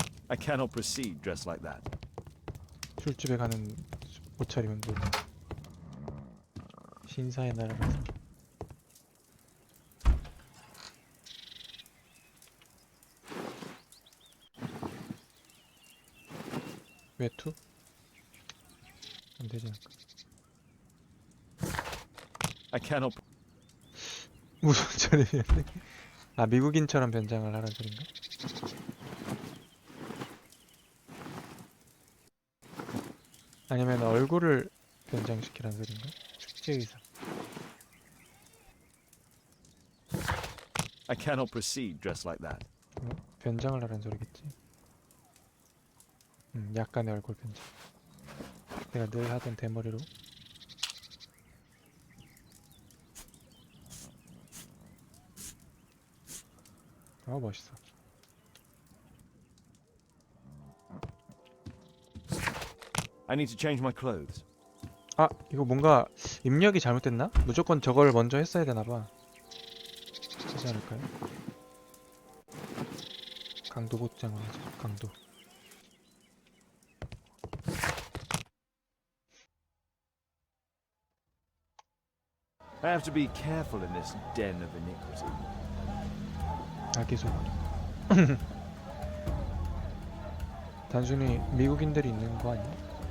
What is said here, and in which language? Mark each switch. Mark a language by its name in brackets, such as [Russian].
[English] I cannot proceed dressed like that. [Korean] 술집에 가는 옷차림은 뭐 신사의 나라라서. 외투? 안 되지 않을까? [English] I cannot. [Korean] 무슨 차림이었네? 아, 미국인처럼 변장을 하라는 소린가? 아니면 얼굴을 변장시키라는 소린가? 축제 의상. [English] I cannot proceed dressed like that. [Korean] 변장을 하라는 소리겠지. 약간의 얼굴 변장. 내가 늘 하던 대머리로. 멋있어. [English] I need to change my clothes. [Korean] 아, 이거 뭔가 입력이 잘못됐나? 무조건 저걸 먼저 했어야 되나봐. 하지 않을까요? 강도 복장을 하자. 강도. [English] I have to be careful in this den of iniquity. [Korean] 계속 단순히 미국인들이 있는 거 아니야?